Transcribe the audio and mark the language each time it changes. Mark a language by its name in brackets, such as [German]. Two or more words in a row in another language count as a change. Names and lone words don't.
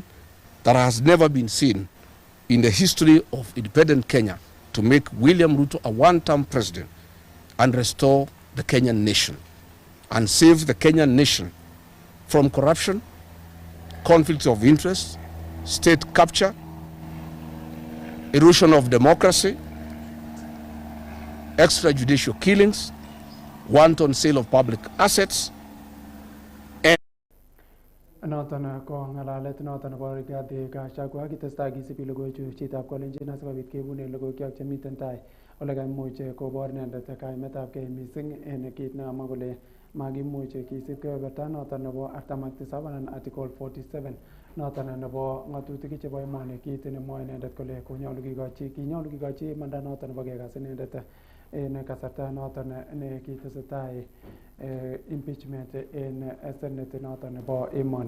[English] that has never been seen in the history of independent Kenya to make William Ruto a one-term president and restore the Kenyan nation and save the Kenyan nation from corruption, conflicts of interest, state capture, erosion of democracy, extrajudicial killings, wanton sale of public assets. [Kalenjin] Noton ko ngalalet noton nebo Rigathi Gachagua kitestai kisibi logoiwechu chitab kolenjin asikobit kebunen logoiwek chemiten tai ole kaimuch kobor inendet kaimetabgei mising en kit nekamwa kole makimuch kisib kebeberta noton nebo 47 anan Article 47 noton nebo ng'atutik chebo emoni, kit nemwoe inendet kole kinyolu kikochi imanda noton nebo kekas inendet en kasarta noton ne kitesetai impeachment en Senate noton nebo emoni.